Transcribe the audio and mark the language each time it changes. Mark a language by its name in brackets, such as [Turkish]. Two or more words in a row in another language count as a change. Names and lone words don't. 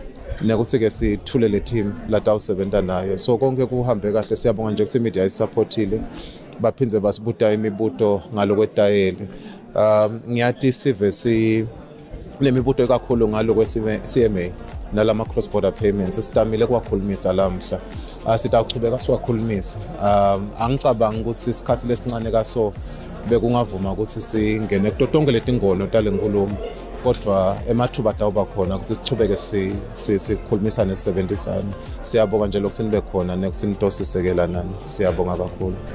[Swati] nekuthi ke sithule le team la tawusebenta nayo so konke kuhambe kahle siyabonga nje ukuthi media isupportile baphindze basibuta imibuto ngalokwetayele ngiyathi sive lemibuto kakhulu ngalo kwe-CMA nalama [English] cross border payments [Swati] sitamile kwakhulumisa lamhla sitawuchubeka siwakhulumisa angicabanga ukuthi isikhathi lesincane kaso bekungavuma ukuthi singene kutotonke letingono tale nkulumo kodwa emathuba tawuba khona ukuthi sichubeke sikhulumisane sisebenzisane siyabonga nje lokuthi nibe khona nekuthi nitosisekela nani siyabonga kakhulu